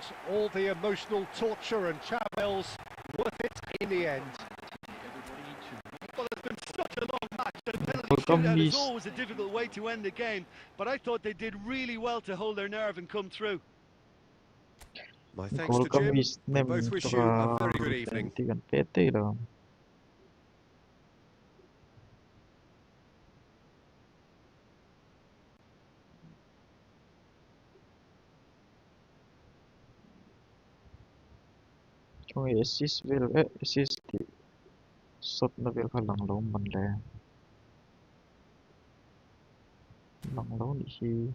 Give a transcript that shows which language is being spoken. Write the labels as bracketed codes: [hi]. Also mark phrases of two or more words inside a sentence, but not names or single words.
[en] All the emotional torture and chapels, worth it in the end. Well, it's been such a long match, and penalty shootout is always a difficult way to end the game, but I thought they did really well to hold their nerve and come through. My thanks to Jim. We both wish you a very good evening. [lus] Chung assist vel assist ti sot na vel kha lang lo man le lang lo ni hi